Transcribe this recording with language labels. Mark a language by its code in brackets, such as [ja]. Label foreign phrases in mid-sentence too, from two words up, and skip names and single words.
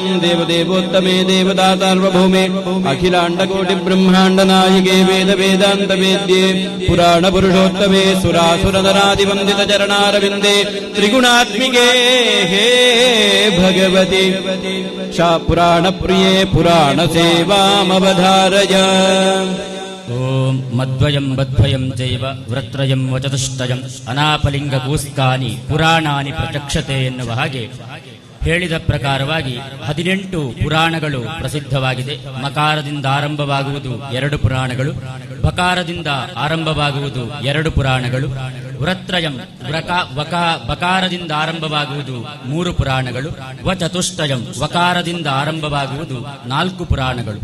[sa] ದೇವದೇವೋತ್ತಮೇ ದೇವತಾ ಸಾರ್ವಭೌಮೇ ಅಖಿಲಾಂಡಕೋಟಿ ಬ್ರಹ್ಮಾಂಡ ನಾಯಿಕೆ ವೇದ ವೇದಾಂತ ವೇದ್ಯೆ ಪುರಾಣ ಪುರುಷೋತ್ತಮೇ ಸುರಾಸುರನರಾದಿವಂದಿತ ಚರಣಾರವಿಂದೇ ತ್ರಿಗುಣಾತ್ಮಿಕೆ ಹೇ ಭಗವತಿ ಪುರಾಣ ಪ್ರಿಯೇ ಪುರಾಣ ಸೇವಾಮವಧಾರಯ. ಓಂ ಮದ್ವಯಂ ಬದ್ವಯಂ ಚೈವ ವೃತ್ರಯಂ ವಚತುಷ್ಟಯಂ ಅನಾಪಲಿಂಗ ಕೂಸ್ಕಾನಿ ಪುರಾಣಾನಿ ಪ್ರಚಕ್ಷತೆ [kn] ಎನ್ನುವ ಹಾಗೆ ಹೇಳಿದ ಪ್ರಕಾರವಾಗಿ 18 ಪುರಾಣಗಳು ಪ್ರಸಿದ್ಧವಾಗಿದೆ. ಮಕಾರದಿಂದ ಆರಂಭವಾಗುವುದು 2 ಪುರಾಣಗಳು, ಬಕಾರದಿಂದ ಆರಂಭವಾಗುವುದು 2 ಪುರಾಣಗಳು. ವೃತ್ರಯಂ ಬಕಾರದಿಂದ ಆರಂಭವಾಗುವುದು 3 ಪುರಾಣಗಳು, ವಚತುಷ್ಟಯಂ ವಕಾರದಿಂದ ಆರಂಭವಾಗುವುದು 4 ಪುರಾಣಗಳು.